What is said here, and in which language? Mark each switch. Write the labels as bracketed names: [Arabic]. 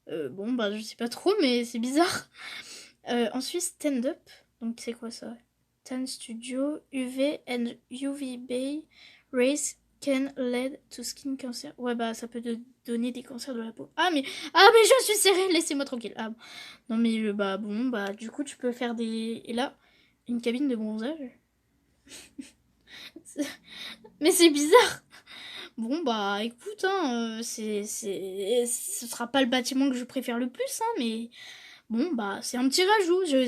[French] Bon bah je sais pas trop mais c'est bizarre. Ensuite stand up. Donc c'est quoi ça? [English] Tan Studio UV and UVB rays can lead to skin cancer. [French] Ouais bah ça peut donner des cancers de la peau. Ah mais je suis serrée, laissez-moi tranquille. Ah non mais bah bon bah du coup tu peux faire des et là une cabine de bronzage. Mais c'est bizarre. Bon bah écoute, hein, ce sera pas le bâtiment que je préfère le plus, hein, mais bon bah c'est un petit rajout.